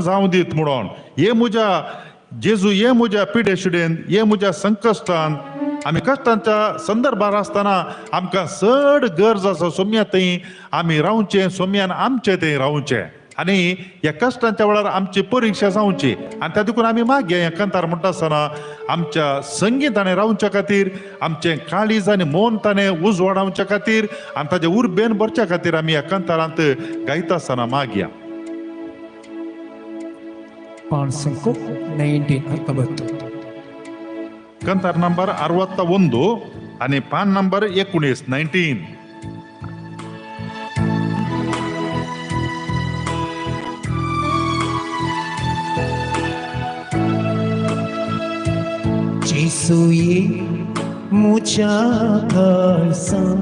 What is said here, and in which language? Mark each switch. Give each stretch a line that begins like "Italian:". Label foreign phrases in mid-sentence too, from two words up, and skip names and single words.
Konkani: जावं दीत म्हणून हे म्हज्या जेजू हे म्हज्या पिडे शिडेन हे म्हज्या संकश्टान आमी कश्टांच्या संदर्भार आसतना आमकां चड गरज आसा सोम्या थंय आमी रावचें सोम्यान आमचें थंय रावचें आनी ह्या कश्टांच्या वेळार आमची परीक्षा जावची आनी त्या देखून आमी मागया ह्या कंतार म्हणटा आसतना आमच्या संगीताने रावच्या खातीर आमचें काळीज आनी मोन ताणें उजवाडावच्या खातीर आनी ताजे उर्बेन भरच्या खातीर आमी ह्या कंतारांत गायता आसतना मागया पान संको 19 ಕಂತಾರ್ ನಂಬರ್ 61 आणि पान नंबर 19 Jisuye mucha kalsa